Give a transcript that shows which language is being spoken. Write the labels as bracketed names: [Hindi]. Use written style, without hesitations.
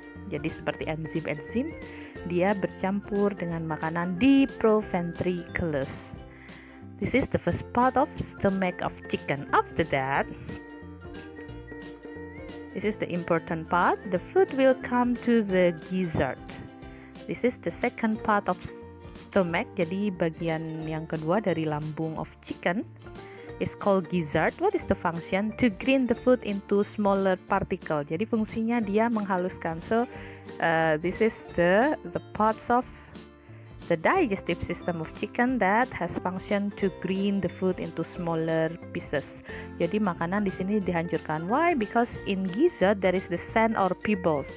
[Indonesian] Jadi seperti enzim-enzim, dia bercampur dengan makanan di proventriculus. [English] This is the first part of stomach of chicken. After that, this is the important part. The food will come to the gizzard. This is the second part of stomach. [Indonesian] Jadi bagian yang kedua dari lambung [English] of chicken is called gizzard. What is the function? To grind the food into smaller particle. [Indonesian] Jadi fungsinya dia menghaluskan. [English] So this is the parts of the digestive system of chicken that has function to grind the food into smaller pieces. [Indonesian] Jadi makanan di sini dihancurkan. [English] Why? Because in gizzard there is the sand or pebbles.